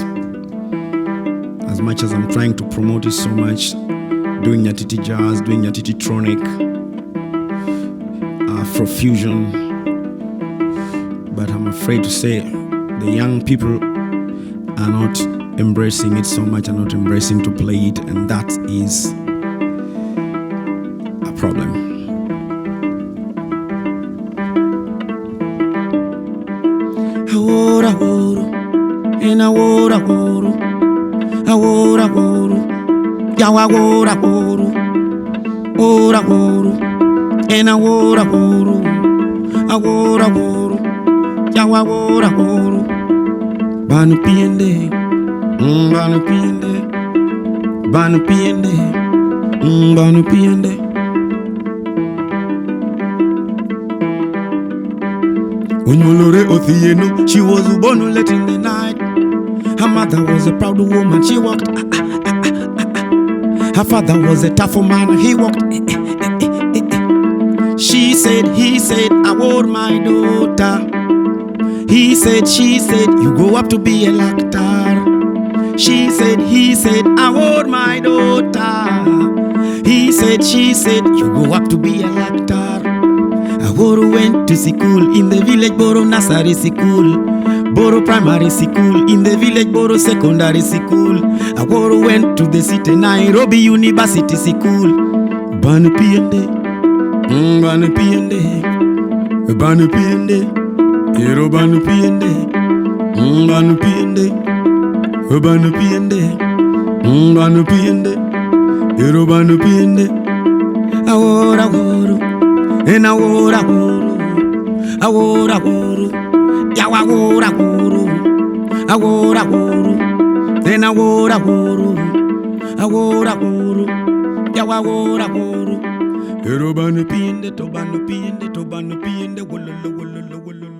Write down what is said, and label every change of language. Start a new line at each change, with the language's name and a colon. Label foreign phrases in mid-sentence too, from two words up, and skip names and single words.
English: As much as I'm trying to promote it so much, doing nyatiti jazz, doing nyatiti tronic, Afro fusion, but I'm afraid to say the young people are not embracing it so much, are not embracing to play it, and that is a problem.
Luo (Kenya and Tanzania): Ahora oro, en ahora oro, ahora oro, ya ahora oro, ora oro, en ahora oro, ahora oro, ya ahora oro, banu piende, banu piende, banu piende, banu piende.
English: Onyolore Othieno, she was born late in the night. Her mother was a proud woman, she walked. Her father was a tough man, he walked. She said, he said, I want my daughter. He said, she said, you go up to be a actor. She said, he said, I want my daughter. He said, she said, you go up to be a actor. Boro went to school in the village, Boro nursery school, Boro primary school in the village, Boro secondary school. Boro went to the city, Nairobi University School.
Luo (Kenya and Tanzania): Banu piende, banu piende, banu piende, Tero banu piende, banu piende, banu piende, banu piende, Tero banu piende. Ahora oro. En ahora oro, ahora oro, ya ahora oro, ahora oro, en ahora oro, ahora oro, ya ahora oro. Pero banu piende, to banu piende, wololo wololo wololo.